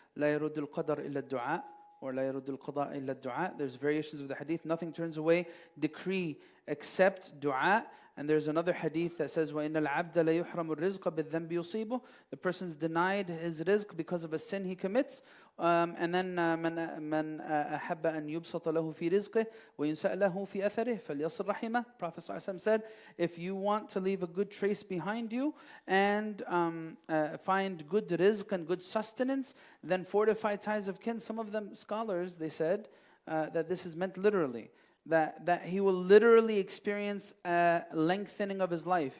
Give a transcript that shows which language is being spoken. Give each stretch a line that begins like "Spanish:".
Arabic: لا يرد القدر إلا الدعاء,
English: or
Arabic: لا يرد القضاء إلا الدعاء.
English: There's variations of the hadith. Nothing turns away decree accept dua. And there's another hadith that says,
Arabic: وَإِنَّ الْعَبْدَ لَيُحْرَمُ الرِّزْقَ بِالذَّنْبِ يُصِيبُهُ.
English: The person's denied his rizq because of a sin he commits. And then
Arabic: مَنْ أَحَبَّ أَنْ يُبْسَطَ لَهُ فِي رِزْقِهِ وَيُنْسَأْ لَهُ فِي أَثَرِهِ فَلْيَصِلْ رَحِمَهُ.
English: Prophet ﷺ said, if you want to leave a good trace behind you and find good rizq and good sustenance, then fortify ties of kin. Some of them scholars, they said that this is meant literally. That he will literally experience a lengthening of his life.